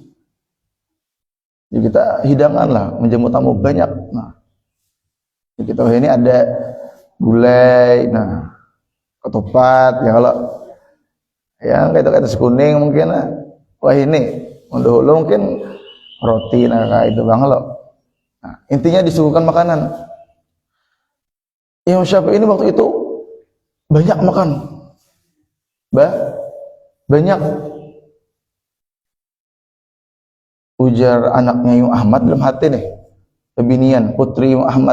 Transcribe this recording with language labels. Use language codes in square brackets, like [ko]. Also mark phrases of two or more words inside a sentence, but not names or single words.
[id] Jadi kita hidangan lah, menjamu tamu banyak. Nah, jadi kita ini ada gulai, nah, ketupat, ya kalau yang kayak itu kuning mungkin, wah ini dahulu mungkin roti, nah kayak itu bang lo. Nah, intinya disuguhkan makanan. Imam Syafi'i ini waktu itu banyak makan, banyak. [bjn] Ujar anaknya Imam Ahmad dalam hati nih, kebinian putri Imam Ahmad.